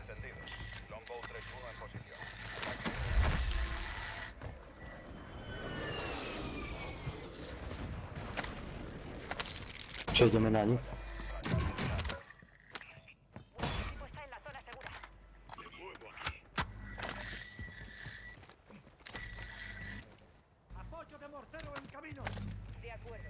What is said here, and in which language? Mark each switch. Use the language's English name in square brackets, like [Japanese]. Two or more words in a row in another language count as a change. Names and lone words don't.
[Spanish] Entendido. Longbow 3-1 en posición. [Polish] Przejdziemy na nich. [Spanish] Equipo está en la zona segura. Me muevo aquí. Apoyo de mortero en camino. De acuerdo.